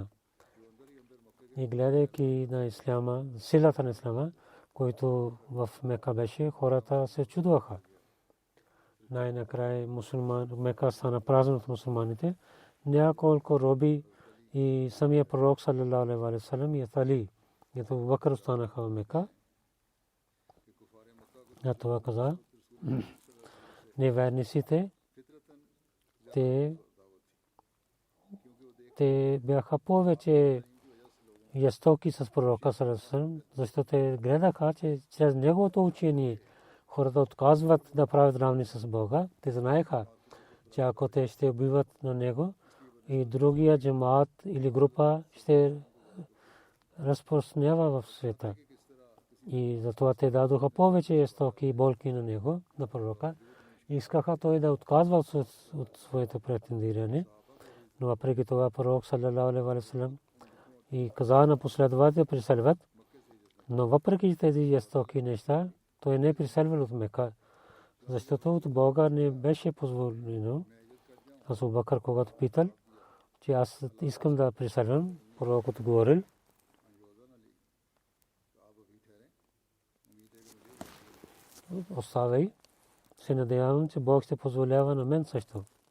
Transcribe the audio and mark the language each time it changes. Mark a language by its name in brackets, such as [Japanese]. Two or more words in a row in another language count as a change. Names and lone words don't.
[Bulgarian] И гледайки на исляма, силата на исляма, който в Мека беше, хората се чудваха. Най-накрая Мека стана празно от мусулманите. Няколко роби и самия пророк [Arabic] صلى الله عليه وسلم [Bulgarian] и Али и Абу Бакр останаха в Мека. А това каза, неверниците, те бяха повече жестоки с пророка [Arabic] صلى الله عليه وسلم, [Bulgarian] защото те гледаха, че чрез неговото учение хората отказват да правят равни с Бога. Те знаеха, че ако те ще убиват на него и другия джамаат или група ще разпространява в света. И затова те дадоха повече жестоки болки на него, на пророка. Искаха той да отказва от своето претендиране, но въпреки това пророк [Arabic] صلى الله عليه وسلم [Bulgarian] и каза на последователите преселват, но въпреки тези жестоки неща той не преселвал от Мека, защото от Бога не беше позволено. Абу Бакър когато питал, че аз искам да преселвам, пророк отговорил, оставай, се надявам, че Бог ще позволява на мен също.